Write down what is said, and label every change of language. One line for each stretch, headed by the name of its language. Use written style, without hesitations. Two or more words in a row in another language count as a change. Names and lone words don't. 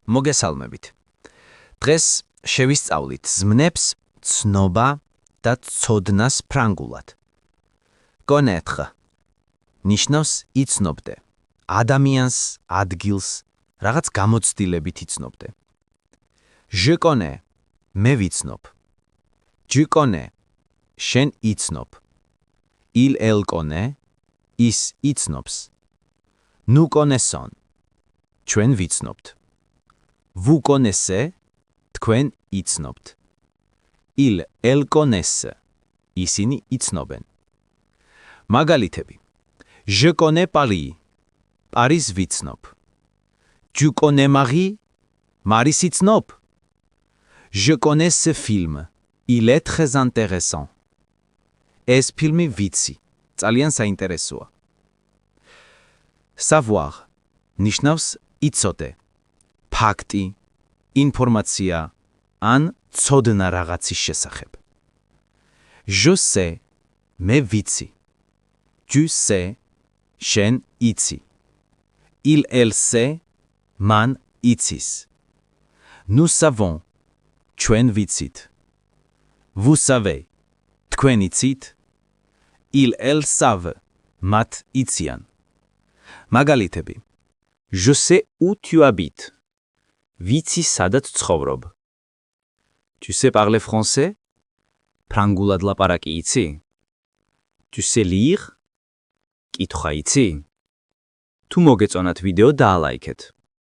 Georgian: მოგესალმებით. დღეს შევისწავლით ზმნებს ცნობა და ცოდნას ფრანგულად. Connaître ნიშნავს იცნობდე, ადამიანს, ადგილს, რაღაც გამოცდილებით იცნობდე.
French: Je connais
Georgian: მე ვიცნობ.
French: Tu connais
Georgian: შენ იცნობ.
French: Elle connaît
Georgian: ის იცნობს.
French: Nous connaissons
Georgian: ჩვენ ვიცნობთ.
French: Vous connaissez
Georgian: თქვენ იცნობთ.
French: Elles connaissent
Georgian: ისინი იცნობენ. მაგალითები.
French: Je connais Paris
Georgian: პარიზს ვიცნობ.
French: Tu connais Marie
Georgian: მარის იცნობ.
French: Je connais ce film il est très intéressant.
Georgian: ეს ფილმი ვიცი, ძალიან საინტერესოა. Savoir ნიშნავს იცოდე, ფაქტი, ინფორმაცია ან ცოდნა რაღაცის შესახებ.
French: Je sais
Georgian: მე ვიცი.
French: Tu sais
Georgian: შენ იცი.
French: Elle sait
Georgian: მან იცის.
French: Nous savons
Georgian: ჩვენ ვიცით.
French: Vous savez
Georgian: თქვენ იცით.
French: Elles savent
Georgian: მათ იციან. მაგალითები.
French: Je sais où tu habites.
Georgian: ვიცი სადაც ცხოვრობ.
French: Tu sais parler français?
Georgian: ფრანგულად ლაპარაკი იცი?
French: Tu sais lire?
Georgian: კითხვა იცი? თუ მოგეწონათ ვიდეო დაალაიქეთ.